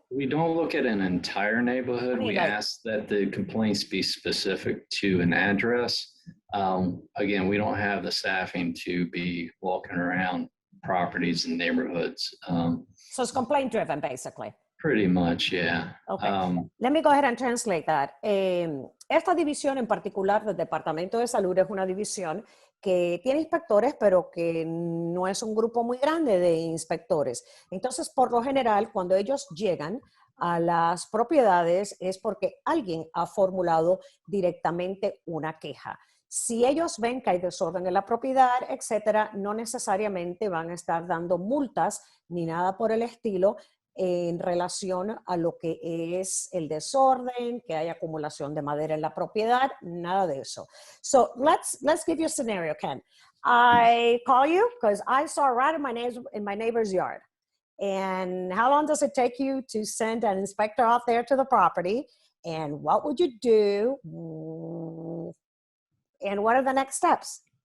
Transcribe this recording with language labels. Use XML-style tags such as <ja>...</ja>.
<en>We don't look at an entire neighborhood. We ask that the complaints be specific to an address. Again, we don't have the staffing to be walking around properties and neighborhoods. So it's complaint driven, basically. Pretty much, yeah. Okay. Let me go ahead and translate that.</en> <es>Esta división en particular del Departamento de Salud es una división que tiene inspectores, pero que no es un grupo muy grande de inspectores. Entonces, por lo general, cuando ellos llegan a las propiedades es porque alguien ha formulado directamente una queja. Si ellos ven que hay desorden en la propiedad, etcétera, no necesariamente van a estar dando multas ni nada por el estilo en relación a lo que es el desorden, que hay acumulación de madera en la propiedad, nada de eso.</es> <en>So let's give you a scenario, Ken. I call you because I saw a rat in my neighbor's yard. And how long does it take you to send an inspector out there to the property? And what would you do? And what are the next steps?</en>